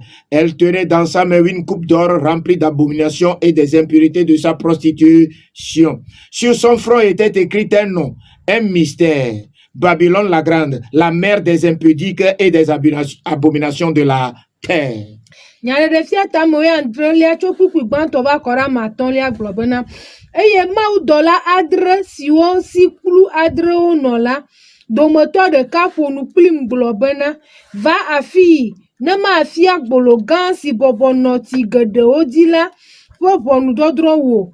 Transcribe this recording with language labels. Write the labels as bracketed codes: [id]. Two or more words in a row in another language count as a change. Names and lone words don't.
[fr] Elle tenait dans sa main une coupe d'or remplie d'abominations et des impurités de sa prostitution. Sur son front était écrit un nom, un mystère. Babylone la grande, la mère des impudiques et des abominations de la terre. [ee] Nyaɖeɖefia tame ya adrelia tso kpukpui gbãtɔ va kɔ ɖe amatɔ̃lia gblɔ bena eye mawudɔla adre siwo si kplu adrewo nɔ la, dometɔ ɖeka ƒo nu kplim gblɔ bena va afii ne mafia gbolo gã si bɔbɔ nɔ ti geɖewo dzi la ƒe ʋɔnudɔdrɔ̃ wò.